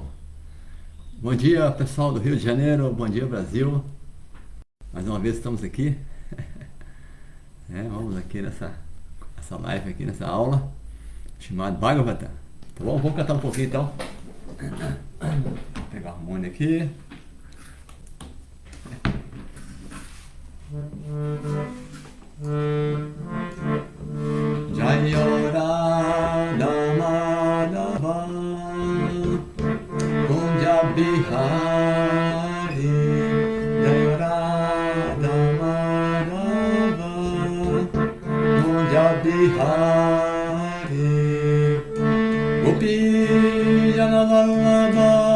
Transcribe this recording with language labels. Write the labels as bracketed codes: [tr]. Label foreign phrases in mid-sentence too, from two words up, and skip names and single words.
[pt] Bom dia, pessoal do Rio de Janeiro, bom dia, Brasil. Mais uma vez estamos aqui. Vamos aqui nessa live aqui, nessa aula chamada Bhagavata. Tá bom? Vamos cantar um pouquinho então. Vou pegar o harmônio aqui. [sa] जय राधा माधव कुञ्ज बिहारी जय राधा माधव कुञ्ज बिहारी गोपी जन वल्लभ